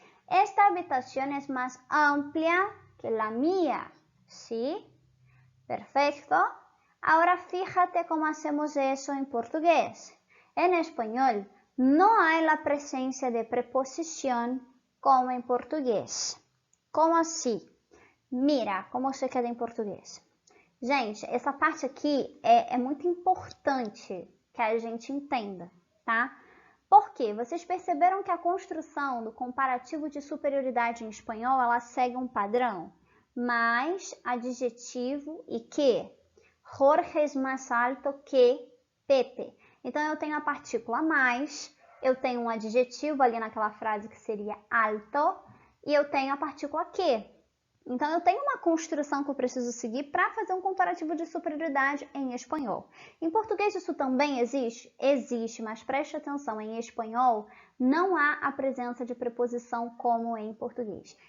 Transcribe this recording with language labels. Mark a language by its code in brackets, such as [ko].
[es] Esta habitación es más amplia que la mía, ¿sí? Perfecto. Ahora fíjate cómo hacemos eso en portugués. En español no hay la presencia de preposición como en português. [pt] Como assim? [es] Mira como se queda [pt] em português. Gente, essa parte aqui é muito importante que a gente entenda, tá? Por quê? Vocês perceberam que a construção do comparativo de superioridade em espanhol, ela segue um padrão? Mais, adjetivo e que. [es] Jorge es más alto que Pepe. [pt] Então, eu tenho a partícula mais, eu tenho um adjetivo ali naquela frase que seria alto, e eu tenho a partícula que. Então, eu tenho uma construção que eu preciso seguir para fazer um comparativo de superioridade em espanhol. Em português isso também existe? Existe, mas preste atenção, em espanhol não há a presença de preposição como em português.